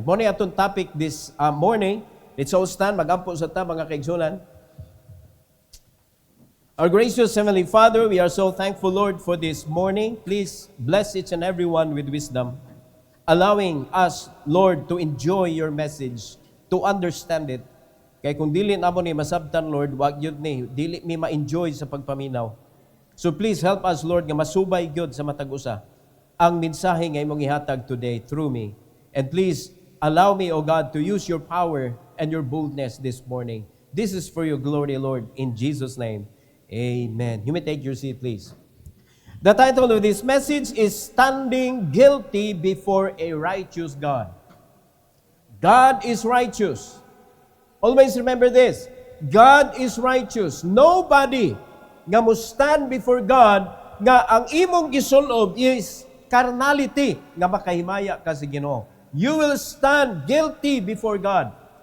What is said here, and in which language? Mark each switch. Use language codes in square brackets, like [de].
[ceb] Muna atong topic this morning. [en] Let's all stand, [ceb] magampo sa ta mga kaigsunan. [en] Our gracious Heavenly Father, we are so thankful, Lord, for this morning. Please bless each and every one with wisdom, allowing us, Lord, to enjoy your message, to understand it. [ceb] Kaya kung dili namo ni masabtan, Lord, wag yun ni, dili mi ma-enjoy sa pagpaminaw. [en] So please help us, [ceb] Lord, nga masubay gyud sa matag usa ang mensahe nga imong ihatag today through me. [en] And please allow me, O God, to use your power and your boldness this morning. This is for your glory, Lord, in Jesus' name. Amen. You may take your seat, please. The title of this message is Standing Guilty Before a Righteous God. God is righteous. Always remember this. God is righteous. [ceb] Nobody nga mo stand before God nga ang imong gisulob is carnality nga makahimaya ka sa Ginoo. [en] You will stand guilty before God.